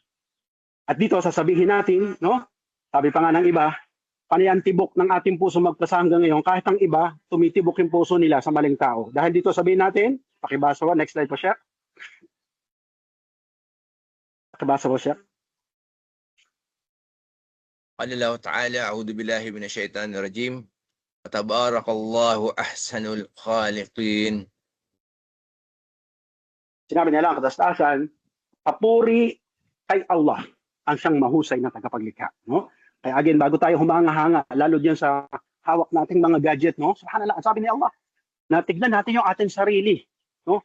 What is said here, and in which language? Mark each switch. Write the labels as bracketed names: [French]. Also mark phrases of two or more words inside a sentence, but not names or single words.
[Filipino] At dito sasabihin natin, no, sabi pa nga ng iba, panay tibok ng ating puso magpasa hanggang ngayon, kahit ang iba, tumitibok yung puso nila sa maling tao. Dahil dito sabihin natin, pakibasa ko, [English] next slide [Filipino] po siya. Pakibasa ko siya. [Arabic] قال الله تعالى أعوذ بالله من الشيطان الرجيم وتبارك الله أحسن الخالقين. [Filipino] Sinabi nila ang katastasan, papuri kay Allah ang siyang mahusay na tagapaglikha, no? Kaya again, bago tayo humanga-hanga, lalo diyan sa hawak nating mga gadget, no? Subhanallah, ang sabi ni Allah, na tignan natin yung ating sarili, no?